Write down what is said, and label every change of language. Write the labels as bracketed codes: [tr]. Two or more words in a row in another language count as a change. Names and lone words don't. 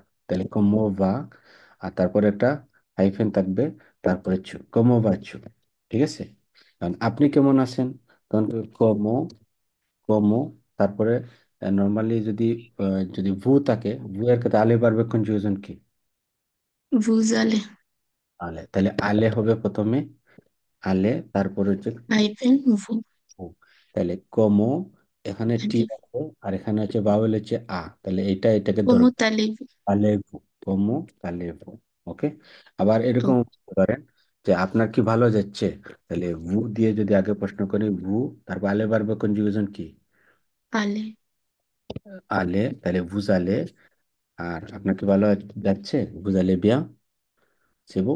[bn] তাহলে [fr] comment va, [bn] আর তারপরে একটা হাইফেন থাকবে, তারপরে চু, [fr] comment va tu. [bn] ঠিক আছে, কারণ আপনি কেমন আছেন, তখন কমো, কমো, তারপরে নর্মালি যদি যদি ভু থাকে, ভু এর ক্ষেত্রে আলে বারবে কনজুগেশন কি? [fr] Vous allez. [bn] আলে, তাহলে আলে হবে প্রথমে, আলে, তারপরে হচ্ছে [fr] Ivan, vous. [bn] ভু। তাহলে কমো, এখানে টি [fr] Allez. [bn] আছে, আর এখানে হচ্ছে ভাওয়েল হচ্ছে আ, তাহলে এটাকে [fr] Comment [bn] ধরবে [fr] allez-vous? allez vous, comment allez-vous. [bn] ওকে, আবার এরকম [en] Ok. [bn] বলতে পারেন যে আপনার কি ভালো যাচ্ছে, তাহলে ভু দিয়ে যদি আগে প্রশ্ন করি ভু, তারপর আলে বারবে কনজুগেশন কি? আলে। আলে, তাহলে [fr] vous allez. [bn] আর আপনার কি ভালো যাচ্ছে, [fr] vous allez bien, [bn] সেবু।